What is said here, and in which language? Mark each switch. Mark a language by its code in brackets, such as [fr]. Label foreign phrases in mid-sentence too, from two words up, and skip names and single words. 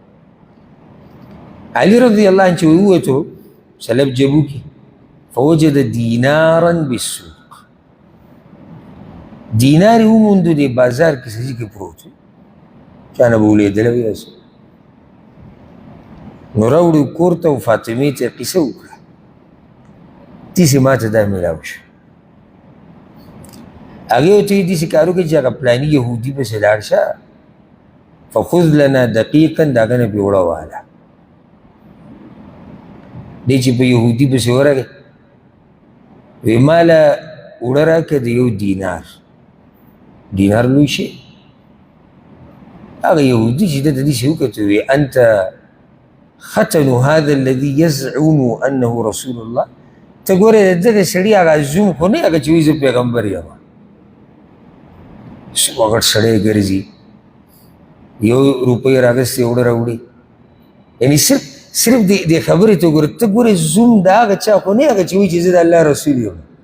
[ps] علي [ar] رضی الله عنه [ps] چې ووتو سلب جبو کې، [ar] فوجد دینارا بالسوق، [ps] دینار یې وموندو دې بازار کې سړي کې پروت و، چا نه به ولیدلی وي هسې. نو راوړو کور ته او فاطمې ته یې قصه وکړه، داسې ما ته دا میلاو شو. هغې ورته ویل داسې کار وکړه چې هغه پلاني یهودي پسې لاړ شه، [ar] فخذ لنا دقیقا، [ps] د هغه نه پې اوړه واله. دی چې په یهودي پسې ورغی، وی ما له اوړه راکړه د یو دینار. دینار لوی شی. هغه یهودي چې ده ته داسې وکتل، وی [ar] انت ختن هذا الذي يزعم انه رسول الله، [ps] ته ګورې د دغه سړي هغه زوم خو نه هغه چې وایي زه پیغمبر یم. څومره غټ سړی ګرځي، یو روپۍ راغستې اوړه راوړي. یعنې صرف دې خبرې ته ګوره، ته ګورې زوم د هغه چا خو نه هغه چې وایي چې زه د الله رسول یم.